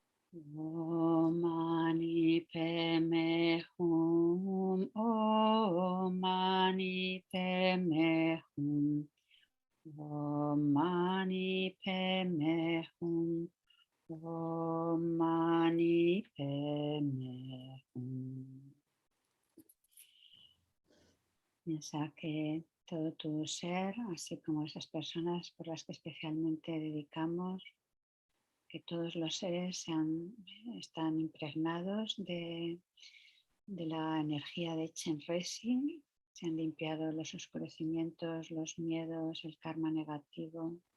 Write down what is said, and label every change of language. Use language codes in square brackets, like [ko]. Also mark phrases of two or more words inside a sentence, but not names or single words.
[sa] ॐ मणि पद्मे हूँ. ॐ मणि पद्मे हूँ. ॐ मणि पद्मे हूँ. ॐ मणि पद्मे हूँ. [es] Piensa que todo tu ser, así como esas personas por las que especialmente dedicamos, que todos los seres están impregnados de la energía de Chenrezig, se han limpiado los oscurecimientos, los miedos, el karma negativo.